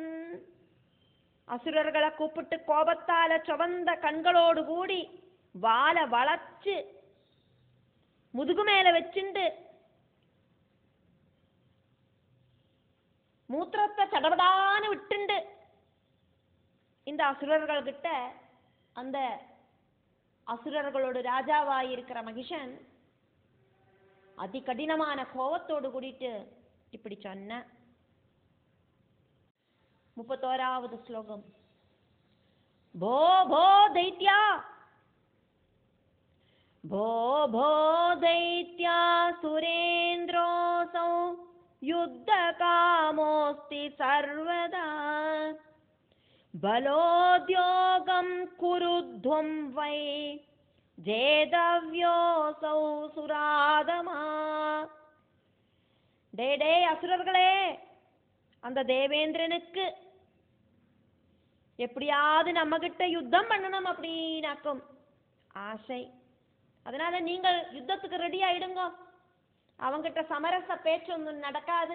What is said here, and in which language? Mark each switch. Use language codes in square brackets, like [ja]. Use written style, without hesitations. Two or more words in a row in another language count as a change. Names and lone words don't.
[ta] அசுரர்களை கூப்பிட்டு கோபத்தால சுவந்த கண்களோடு கூடி வாலை வளைச்சு முதுகு மேல வச்சுண்டு மூத்திரத்தை சடபடான்னு விட்டுண்டு இந்த அசுரர்கள் கிட்ட அந்த அசுரர்களோட ராஜாவாயிருக்கிற மகிஷன் அதி கடினமான கோபத்தோடு கூடிட்டு இப்படி சொன்ன. 31வது ஸ்லோகம். [sa] भो भो दैत्याः, भो भो दैत्यासुरेन्द्रोऽसौ युद्धकामोऽस्ति सर्वदा बलोद्योगं कुरुध्वं वै जेतव्योऽसौ सुरादमा. [ta] டே அசுரர்களே, அந்த தேவேந்திரனுக்கு எப்படியாவது நம்ம கிட்ட யுத்தம் பண்ணணும் அப்படின்னாக்கும் ஆசை. அதனால நீங்கள் யுத்தத்துக்கு ரெடி ஆயிடுங்க. அவங்கிட்ட சமரச பேச்சு ஒன்றும் நடக்காது.